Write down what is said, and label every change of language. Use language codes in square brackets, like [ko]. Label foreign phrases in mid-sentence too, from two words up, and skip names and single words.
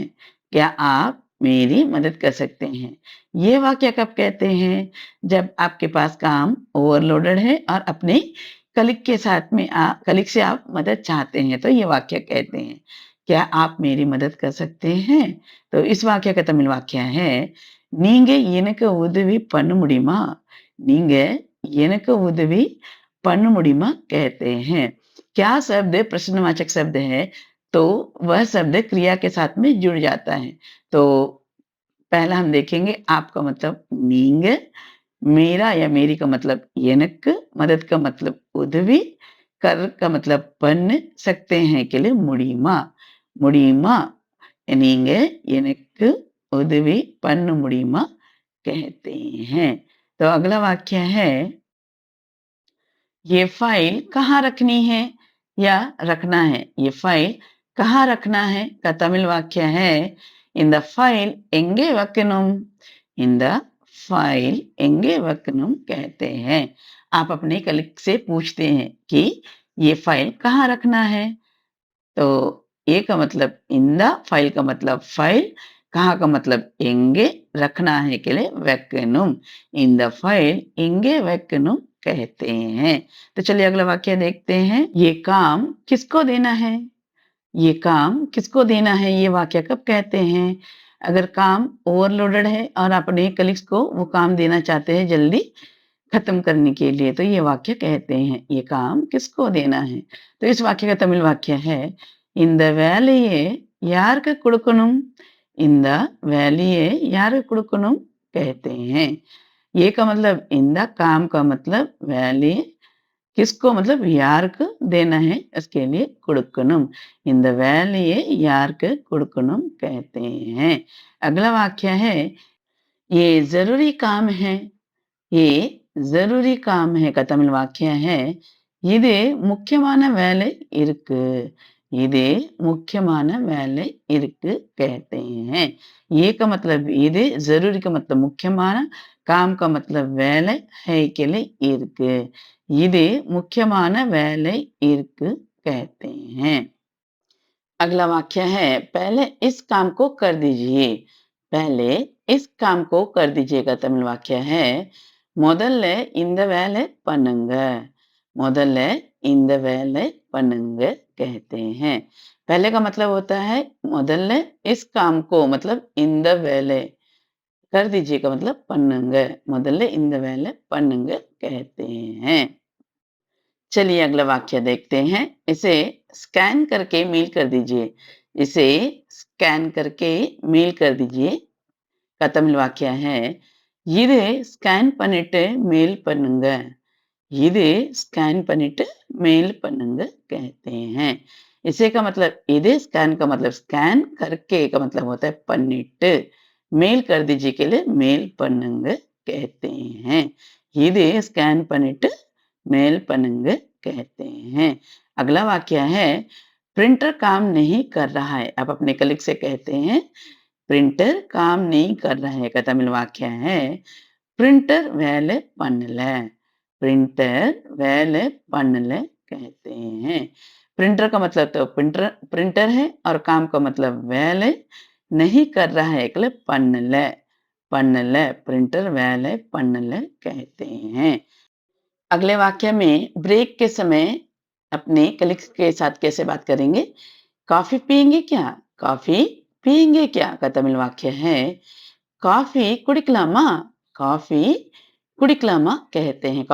[hi] क्या आप मेरी मदद कर सकते हैं? ये वाक्य कब कहते हैं? जब आपके पास काम ओवरलोडेड है और अपने कलीग से आप मदद चाहते हैं, तो ये वाक्य कहते हैं। क्या आप मेरी मदद कर सकते हैं? तो इस वाक्य का तमिल वाक्य है, [ta] நீங்க எனக்கு உதவி பண்ண முடியுமா? நீங்க எனக்கு உதவி பண்ண முடியுமா [hi] कहते हैं। क्या शब्द प्रश्नवाचक शब्द है, तो वह शब्द क्रिया के साथ में जुड़ जाता है। तो पहला हम देखेंगे, आपका मतलब நீங்க, मेरा या मेरी का मतलब எனக்கு, मदद का मतलब उदवी, कर का मतलब பண்ண, सकते हैं के लिए [ta] முடியுமா, முடியுமா, நீங்க எனக்கு உதவி பண்ண முடியுமா [hi] कहते हैं। तो अगला वाक्य है, ये फाइल कहाँ रखनी है या रखना है? ये फाइल कहाँ रखना है का तमिल वाक्य है, [ta] இந்த फाइल எங்கே வைக்கணும்? இந்த फाइल எங்கே வைக்கணும் [hi] कहते हैं। आप अपने कलीग से पूछते हैं कि ये फाइल कहाँ रखना है? तो ये का मतलब इंदा, फाइल का मतलब फाइल, कहाँ का मतलब எங்கே, रखना है के लिए வைக்கணும்। இந்த फाइल எங்கே வைக்கணும் कहते हैं। तो चलिए अगला वाक्य देखते हैं। ये काम किसको देना है? ये काम किसको देना है, ये वाक्य कब कहते हैं? अगर काम ओवरलोडेड है और अपने कलीग्स को वो काम देना चाहते हैं जल्दी खत्म करने के लिए, तो ये वाक्य कहते हैं, ये काम किसको देना है। तो इस वाक्य का तमिल वाक्य है, [ta] இந்த வேலையை யாருக்கு கொடுக்கணும்? இந்த வேலையை யாருக்கு கொடுக்கணும் [hi] कहते हैं। ये का मतलब इंदा, काम का मतलब வேலை, किसको मतलब யாருக்கு देना है, इसके लिए கொடுக்கணும்। [ta] இந்த வேலையை யாருக்கு கொடுக்கணும் [hi] कहते हैं। अगला वाक्य है, ये जरूरी काम है। ये जरूरी काम है का तमिल वाक्य है, [ta] இது முக்கியமான வேலை இருக்கு। இது முக்கியமான வேலை இருக்கு [hi] कहते हैं। ये का मतलब இது, जरूरी का मतलब मुख्यமான, काम का मतलब வேலை, है के लिए இருக்கு। [ta] இது முக்கியமான வேலை இருக்கு [hi] कहते हैं। अगला वाक्य है, पहले इस काम को कर दीजिए। पहले इस काम को कर दीजिए का तमिल वाक्य है, [ta] முதல்ல இந்த வேலை பண்ணுங்க। முதல்ல இந்த வேலை பண்ணுங்க [hi] कहते हैं। पहले का मतलब होता है முதல்ல, इस काम को मतलब [ta] இந்த வேலை, [hi] कर दीजिए का मतलब பண்ணுங்க। [ta] முதல்ல இந்த வேலை பண்ணுங்க [hi] कहते हैं। चलिए अगला वाक्य देखते हैं। इसे स्कैन करके मेल कर दीजिए। इसे स्कैन करके मेल कर दीजिए का तमिल वाक्य है, [ta] இது ஸ்கேன் பண்ணிட்டு मेल பண்ணுங்க। இது स्कैन பண்ணிட்டு मेल பண்ணுங்க [hi] कहते हैं। इसे का मतलब இது, स्कैन का मतलब स्कैन, करके का मतलब होता है பண்ணிட்டு, मेल कर दीजिए के लिए मेल பண்ணுங்க कहते हैं। [ta] இது स्कैन பண்ணிட்டு मेल பண்ணுங்க [hi] कहते हैं। अगला वाक्य है, प्रिंटर काम नहीं कर रहा है। आप अपने कलीग से कहते हैं, प्रिंटर काम नहीं कर रहा है का तमिल वाक्य है, प्रिंटर [ta] வேலை பண்ணல। प्रिंटर வேலை பண்ணல [hi] कहते हैं। प्रिंटर का मतलब तो प्रिंटर प्रिंटर है और काम का मतलब வேலை, नहीं कर रहा है के लिए [ta] பண்ணல, பண்ணல, प्रिंटर வேலை பண்ணல [hi] कहते हैं। अगले वाक्य में ब्रेक के समय अपने कलीग्स के साथ कैसे बात करेंगे? कॉफी पिएंगे क्या? कॉफी पिएंगे क्या का तमिल वाक्य है, कॉफी कुडिकलामा। कॉफी कुडिकलामा कहते हैं।